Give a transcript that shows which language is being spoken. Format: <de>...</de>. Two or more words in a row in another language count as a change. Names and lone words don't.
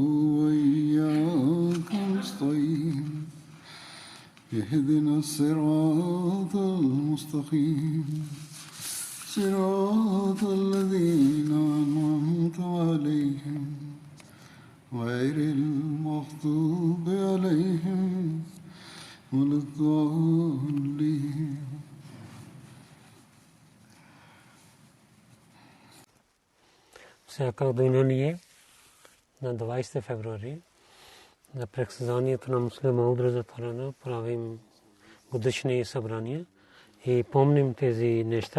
<ar>وإياك نستعين اهدنا الصراط المستقيم صراط الذين أنعمت عليهم غير المغضوب عليهم ولا الضالين.</ar> <bg>Всяка година ние на 20 февруари за председанието на Муслим Мауд Разатарана правим годишни събрания и помним тези неща.</bg>